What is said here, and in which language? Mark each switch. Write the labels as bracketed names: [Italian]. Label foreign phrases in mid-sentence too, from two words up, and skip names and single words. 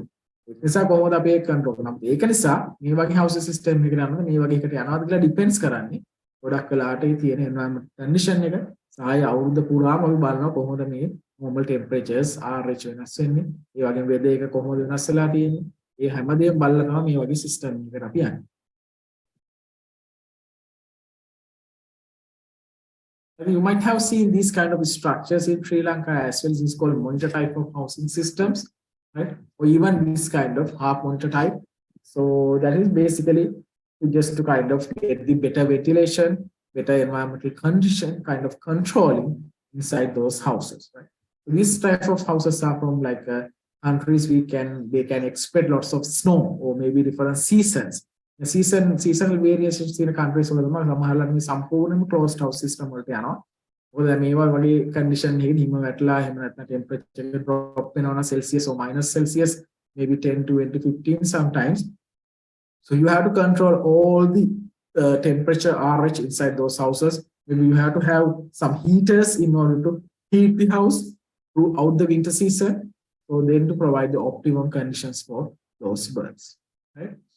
[Sinhala] ඒක නිසා කොහොමද අපි ඒක control කරන්නේ? ඒක නිසා මේ වගේ [English] house system [Sinhala] එකකට යනකොට මේ වගේ එකට යනවාද කියලා depends කරන්නේ. ගොඩක් වෙලාවට ඒ තියෙන [English] environment condition [Sinhala] එක සාය අවුරුද්ද පුරාම අපි බලනවා කොහොමද මේ [English] normal temperatures RH [Sinhala] වෙනස් වෙන්නේ. ඒ වගේම weather එක කොහොමද වෙනස් වෙලා තියෙන්නේ. ඒ හැමදේම බලලා තමයි මේ වගේ system එකකට අපි යන්නේ. [English] You might have seen these kind of structures in Sri Lanka as well. This is called monitor type of housing systems, right? Or even this kind of half monitor type. So that is basically just to kind of get the better ventilation, better environmental condition, kind of controlling inside those houses, right? So these type of houses are from like countries they can expect lots of snow or maybe different seasons. The seasonal variations in the countries [Sinhala] වල තමයි සමහරවල් මේ සම්පූර්ණයෙන්ම [English] closed house system [Sinhala] වලට යනවා. මොකද මේවා වගේ condition එකකින් හිම වැටලා එහෙම නැත්නම් temperature එක drop වෙනවා නම් [English] Celsius or minus Celsius, maybe 10 to 20 15 sometimes. So you have to control all the temperature RH inside those houses. Maybe you have to have some heaters in order to heat the house throughout the winter season, so then to provide the optimum conditions for those birds, right?